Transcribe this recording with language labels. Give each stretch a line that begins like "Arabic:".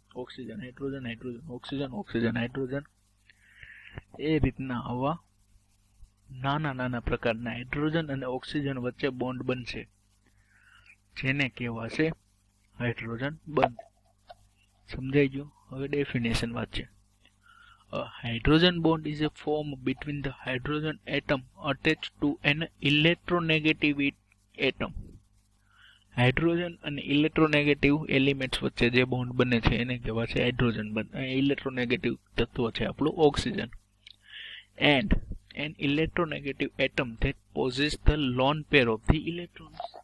Gujarati: Oxygen hydrogen hydrogen oxygen oxygen hydrogen. એ રીતના આવા નાના નાના પ્રકારના હાઇડ્રોજન અને ઓક્સિજન વચ્ચે બોન્ડ બનશે, જેને કહેવાશે હાઇડ્રોજન બંધ. સમજાઈ ગયું? હવે ડેફિનેશન વાંચીએ.
English: A hydrogen bond is a form between the hydrogen atom attached to an electronegative atom.
Gujarati: Hydrogen અને ઇલેક્ટ્રોનેગેટિવ એલિમેન્ટ્સ વચ્ચે જે બોન્ડ બને છે એને કહેવાશે હાઇડ્રોજન બંધ. ઇલેક્ટ્રોનેગેટિવ તત્વ છે આપણું oxygen.
English: And an electronegative atom that possesses the lone pair of the electrons.